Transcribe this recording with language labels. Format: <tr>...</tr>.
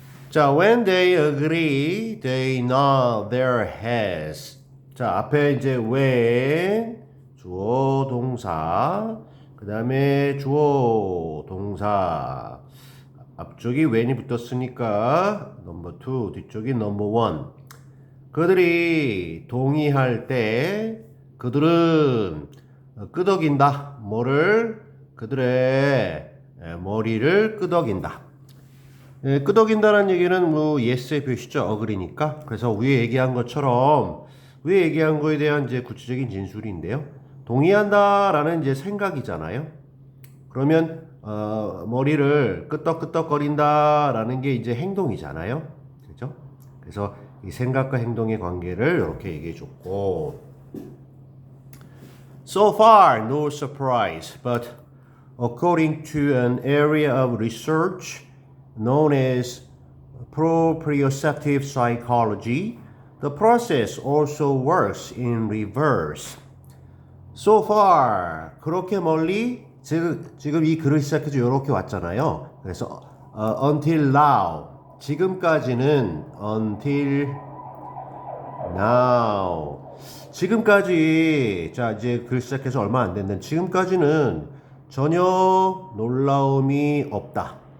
<en>자, when they agree, they nod their heads.</en> <ko>자, 앞에 이제 when, 주어, 동사, 그 다음에 주어, 동사. 앞쪽이 when이 붙었으니까 넘버 2, 뒤쪽이 넘버 1. 그들이 동의할 때 그들은 끄덕인다. 뭐를? 그들의 머리를 끄덕인다. 끄덕인다는 얘기는 뭐 yes의 표시죠. agree니까. 그래서 위에 얘기한 것처럼, 위에 얘기한 거에 대한 이제 구체적인 진술인데요. 동의한다라는 이제 생각이잖아요. 그러면 머리를 끄덕끄덕거린다라는 게 이제 행동이잖아요. 그렇죠? 그래서 이 생각과 행동의 관계를 이렇게 얘기해 줬고,</ko> <en>So far, no surprise, but according to an area of research known as proprioceptive psychology, the process also works in reverse. So far,</en> <ko>그렇게 멀리, 지금 이 글을 시작해서 이렇게 왔잖아요. 그래서</ko> <en>until now,</en> <ko>지금까지는 until now, 지금까지, 자 이제 글 시작해서 얼마 안 됐는데 지금까지는 전혀 놀라움이 없다.</ko>